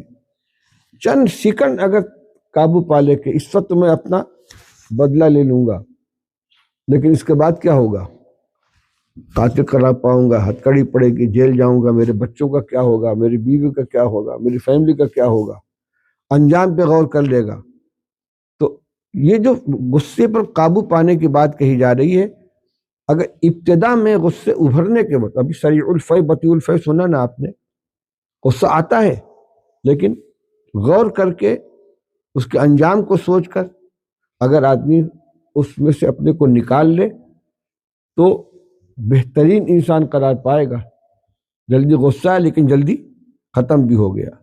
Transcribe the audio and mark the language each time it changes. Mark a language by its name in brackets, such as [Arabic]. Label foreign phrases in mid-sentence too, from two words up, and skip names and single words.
[Urdu] چند سیکنڈ اگر قابو پا لے کہ اس وقت میں اپنا بدلہ لے لوں گا، لیکن اس کے بعد کیا ہوگا، قاتل قرار پاؤں گا، ہتھکڑی پڑے گی، جیل جاؤں گا، میرے بچوں کا کیا ہوگا، میری بیوی کا کیا ہوگا، میری فیملی کا کیا ہوگا، انجام پہ غور کر لے گا۔ تو یہ جو غصے پر قابو پانے کی بات کہی جا رہی ہے، اگر ابتدا میں غصے ابھرنے کے وقت، ابھی [Arabic] سریع الفی بطیء الفی [Urdu] سنا نا آپ نے، غصہ آتا ہے، لیکن غور کر کے اس کے انجام کو سوچ کر اگر آدمی اس میں سے اپنے کو نکال لے تو بہترین انسان قرار پائے گا۔ جلدی غصہ ہے لیکن جلدی ختم بھی ہو گیا۔